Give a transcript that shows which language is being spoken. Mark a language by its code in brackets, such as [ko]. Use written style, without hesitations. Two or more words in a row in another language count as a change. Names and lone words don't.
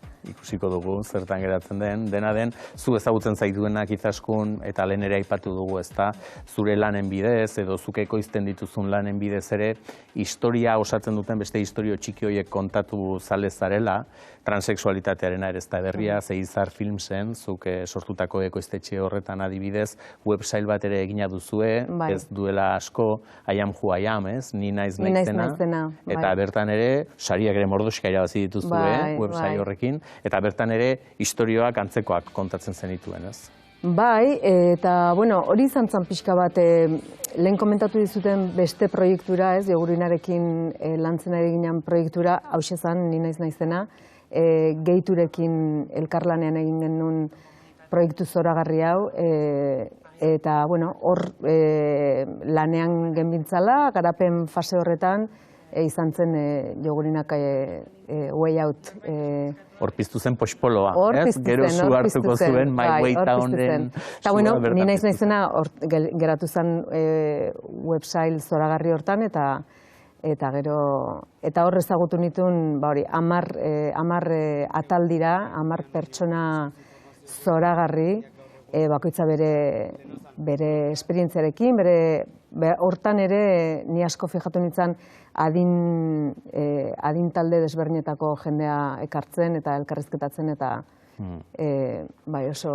[eu] Ikusiko dugu, zertan geratzen den. Dena den, zu ezagutzen zaituenak izaskun, eta lehen ere aipatu dugu, ezta, zure lanen bidez, edo zuk ekoizten dituzun lanen bidez ere, historia osatzen duten beste historio txiki horiek kontatu zale zarela, transexualitatearena ere ez da berria, Zeizar Filmsen, zuk sortutako ekoiztetxe horretan adibidez, website bat ere egina duzue, ez duela asko, [en] I am who I am, [eu] ez? Ni naiz naizena. Eta bertan ere, sariak ere mordoxka irabazi dituzue, website horrekin, eta bertan ere, historioak antzekoak kontatzen zenituen, ez? Bai, eta, hori izan zan pixka bat, lehen komentatu dizuten beste proiektura, ez, Jogurinarekin lantzen ari ginen proiektura, hause zan, ni naiz naizena, Geiturekin elkarlanean egin genuen proiektu zoragarri hau, eta, hor lanean genbintzala, garapen fase horretan, izan zen Jogurinak way out. Hor piztu zen poxpoloa, ez? Gero zu hartuko zuen, My Way Townen. Eta, ni naiz naizena geratu zen website zoragarri hortan, eta gero, eta hor ezagutu nituen, 10 atal dira, 10 pertsona zoragarri, bakoitza bere esperientziarekin, hortan ere ni asko fijatu nintzen adin talde desberdinetako jendea ekartzen eta elkarrizketatzen eta oso